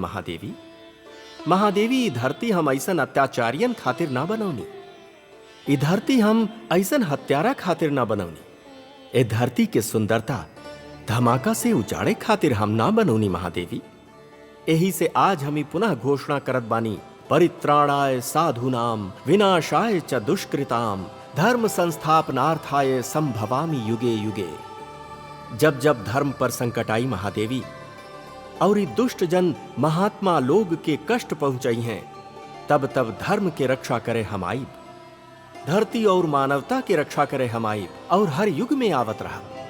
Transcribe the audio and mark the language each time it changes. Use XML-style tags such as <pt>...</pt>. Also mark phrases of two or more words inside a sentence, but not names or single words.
<bho>महादेवी, महादेवी, ई धरती हम ऐसन अत्याचारियन खातिर ना बनौनी। ई धरती हम ऐसन हत्यारा खातिर ना बनौनी। ए धरती के सुंदरता धमाका से उजाड़े खातिर हम ना बनौनी। महादेवी, यही से आज हम पुनः घोषणा करत बानी,</bho> <sa>परित्राणाय साधूनाम विनाशाय च दुष्कृताम धर्म संस्थापनार्थाय संभवामि युगे युगे।</sa> <bho>जब जब धर्म पर संकट आई महादेवी और दुष्ट जन महात्मा लोग के कष्ट पहुंचाई हैं, तब तब धर्म के रक्षा करे हम आईब, धरती और मानवता की रक्षा करे हम आईब और हर युग में आवत रहा।</bho>